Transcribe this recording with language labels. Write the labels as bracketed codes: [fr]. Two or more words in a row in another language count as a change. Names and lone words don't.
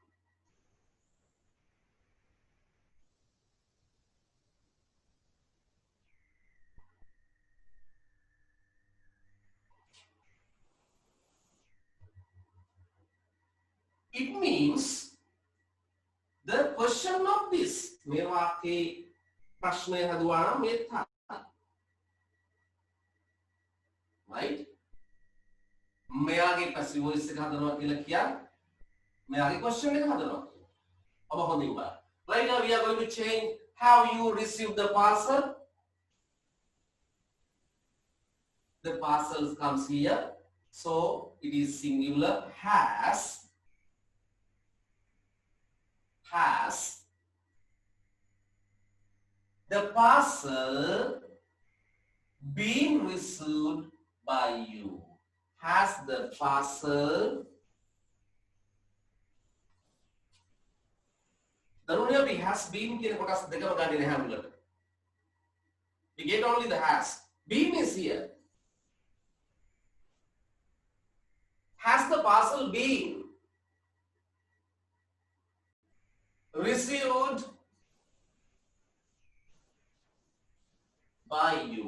[en] It means the question of this. [si] මේ වාක්‍යයේ ප්‍රශ්නය හදුවා නම් මේ තමයි. Right? මෙයාගේ [en] passive voice [si] එක හදනවා කියලා කියන්නේ මෙයාගේ question එක හදනවා. ඔබ හොඳින් බලන්න. [en] Right now we are going to change how you receive the parcel. The parcel comes here. So it is singular has the parcel been received by you? Has the parcel we has been [si] කියන කොටස් දෙකම ගන්නේ නැහැ මුලට. [en] We get only the has. Been is here. Has the parcel been received by you?